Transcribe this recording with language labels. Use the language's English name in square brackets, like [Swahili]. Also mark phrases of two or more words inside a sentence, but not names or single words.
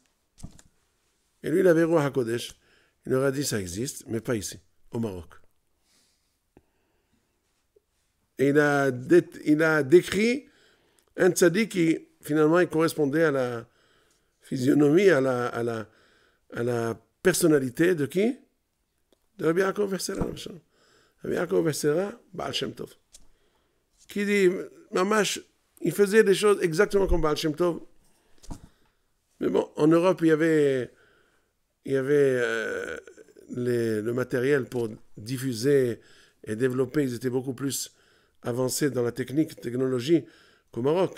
[French] Et lui, il avait [Hebrew] רוח הקודש. [French] Il leur a dit, ça existe, mais pas ici, au Maroc. Et il a décrit un tzaddik qui, finalement, il correspondait à la physionomie, à la personnalité de qui? De Rabbi Yaakov Bersera. Rabbi Yaakov Bersera, Baal Shem Tov. Qui dit, Mamash, il faisait des choses exactement comme Baal Shem Tov. Mais bon, en Europe, il y avait le matériel pour diffuser et développer. Ils étaient beaucoup plus avancés dans la technologie qu'au Maroc.